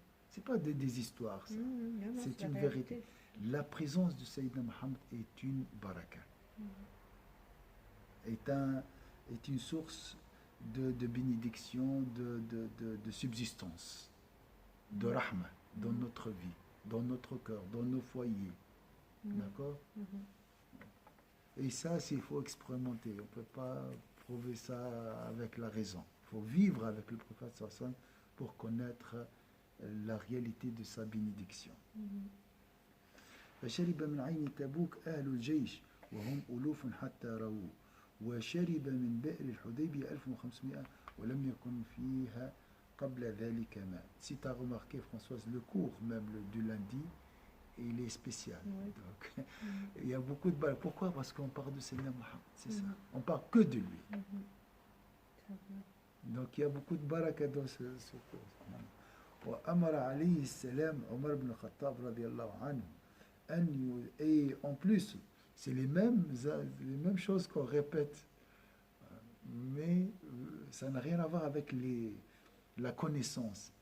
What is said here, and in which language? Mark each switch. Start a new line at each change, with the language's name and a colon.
French: Ce n'est pas des histoires, ça. C'est une vérité. La présence de Sayyidina Muhammad est une baraka, est une source de bénédiction, de subsistance, de rahma dans notre vie, dans notre cœur, dans nos foyers. D'accord? Et ça, il faut expérimenter. On ne peut pas prouver ça avec la raison. Il faut vivre avec le prophète sallallahu pour connaître la réalité de sa bénédiction.
Arabic: فشرب من عين تبوك أهل الجيش وهم ألوف حتى رووا وشرب من بئر الحديبية 1500 ولم يكن فيها قبل ذلك ماء.
French: Si tu as remarqué, Françoise, le cours même du lundi, il est spécial. Oui. Donc, il y a beaucoup de balles. Pourquoi? Parce qu'on parle de Sayyidina Muhammad, c'est ça. On parle que de lui. Donc il y a beaucoup de baraka dans ce cours.
Arabic: وأمر عليه السلام عمر بن الخطاب رضي الله عنه
French: et en plus c'est les mêmes choses qu'on répète, mais ça n'a rien à voir avec la connaissance.